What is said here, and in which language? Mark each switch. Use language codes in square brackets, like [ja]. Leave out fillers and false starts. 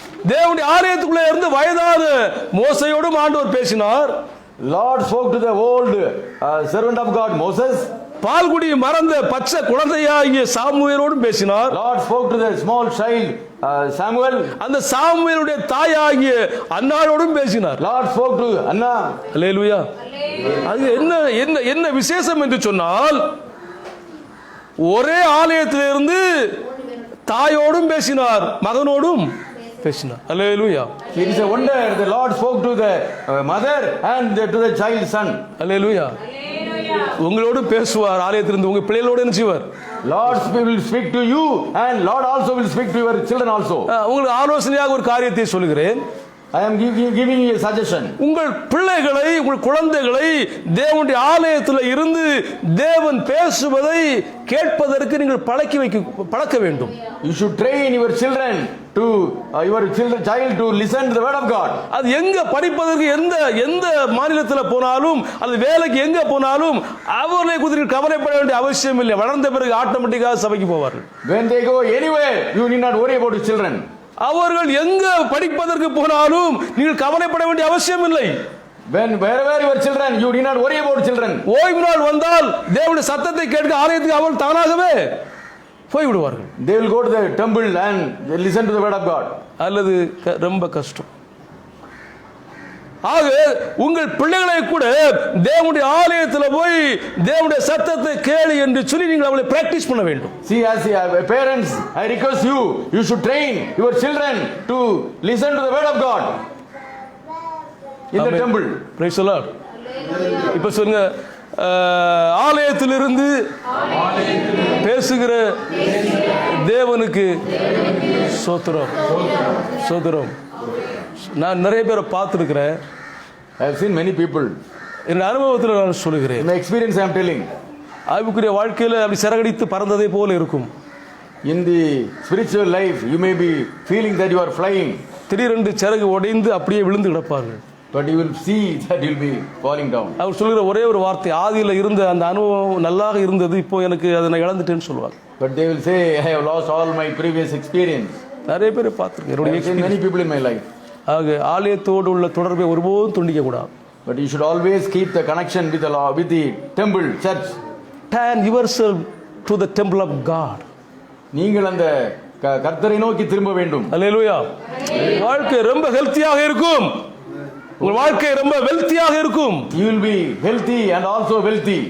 [ta] தேவனுடைய ஆலயத்துக்குள்ளே இருந்து வயதான மோசையோடும் ஆண்டவர் பேசினார். [en] Lord spoke to the old servant of God Moses. [ta] பால்குடி மறந்த பச்சை குழந்தையாகிய சாமுவேலோடும் பேசினார். [en] Lord spoke to the small child Samuel. [ta] அந்த சாமுவேலுடைய தாயாகிய அன்னாளோடும் பேசினார். [en] Lord spoke to Anna. [ta] அல்லேலூயா. அது என்ன என்ன என்ன விசேஷம் என்று சொன்னால், ஒரே ஆலயத்திலிருந்து தாயோடும் பேசினார், மகனோடும் பேசினார். அல்லேலூயா. [en] It is a wonder the Lord spoke to the mother and to the child son. [ta] அல்லேலூயா. உங்களோடு பேசுவார், ஆலயத்திலிருந்து உங்க பிள்ளைகளோடு என்ன செய்வார்? [en] Lord will speak to you and Lord also will speak to your children also. [ta] உங்களுக்கு ஆலோசனையாக ஒரு காரியத்தை சொல்லுகிறேன். [en] I am giving you a suggestion. [ta] உங்கள் பிள்ளைகளை, உங்கள் குழந்தைகளை தேவனுடைய ஆலயத்தில் இருந்து தேவன் பேசுவதை கேட்பதற்கு நீங்கள் பழக்க வேண்டும். [en] You should train your children to child to listen to the word of God. [ta] அது எங்க படிப்பதற்கு எந்த மாநிலத்தில் போனாலும் அது வேலைக்கு எங்க போனாலும் அவர்களை குறித்து கவலைப்பட வேண்டிய அவசியம் இல்லை. வளர்ந்த பிறகு ஆட்டோமேட்டிக்காக சபைக்கு போவார்கள். [en] When they go anywhere, you need not worry about your children. [ta] அவர்கள் எங்க படிப்பதற்கு போனாலும் நீங்கள் கவலைப்பட வேண்டிய அவசியம் இல்லை. [en] Wherever your children, you need not worry about children. [ta] ஓய்வு நாள் வந்தால் தேவனுடைய சத்தத்தை கேட்க ஆலயத்துக்கு அவர்கள் தானாகவே போய் விடுவார்கள். [en] They will go to the temple and listen to the word of God. [ta] அல்லது ரொம்ப கஷ்டம். ஆக உங்கள் பிள்ளைகளை கூட தேவனுடைய ஆலயத்தில் போய் தேவனுடைய சத்தத்தை கேளு என்று சொல்லி நீங்கள் அவளை பிராக்டிஸ் பண்ண வேண்டும். [en] See, as parents, I request you should train your children to listen to the word of God in the temple. Praise the Lord. [ta] இப்ப சொல்லுங்க, ஆலயத்திலிருந்து பேசுகிற தேவனுக்கு ஸ்தோத்திரம், ஸ்தோத்திரம். நான் நிறைய பேரை பார்த்திருக்கிறேன். [en] I have seen many people. [ta] என் அனுபவத்தில் நான் சொல்லுகிறேன். [en] In my experience I am telling. [ta] ஆவிக்குரிய வாழ்க்கையில் அப்படி சிறகடித்து பறந்ததை போல இருக்கும். [en] In the spiritual life you may be feeling that you are flying. [ta] திடீரென்று சிறகு உடைந்து அப்படியே விழுந்து கிடப்பார்கள். [en] But you will see that you will be falling down. [ta] அவர் சொல்கிற ஒரே ஒரு வார்த்தை, ஆதியில் இருந்த அந்த அனுபவம் நல்லாக இருந்தது, இப்போ எனக்கு அதை நான் இழந்துட்டேன்னு சொல்லுவாங்க. [en] But they will say, I have lost all my previous experience. [ta] நிறைய பேரை பார்த்துருக்கேன். [en] I have seen many people in my life. [ta] ஆக ஆலயத்தோடு உள்ள தொடர்பை ஒருபோதும் துண்டிக்க கூடாது. [en] But you should always keep the connection with the law, with the temple, church. Turn yourself to the temple of God. [ta] நீங்கள் அந்த கர்த்தரை நோக்கி திரும்ப வேண்டும். அல்லேலூயா. வாழ்க்கை ரொம்ப ஹெல்த்தியாக இருக்கும். உங்கள் வாழ்க்கை ரொம்ப வெல்த்தியாக இருக்கும். [en] You will be healthy and also wealthy.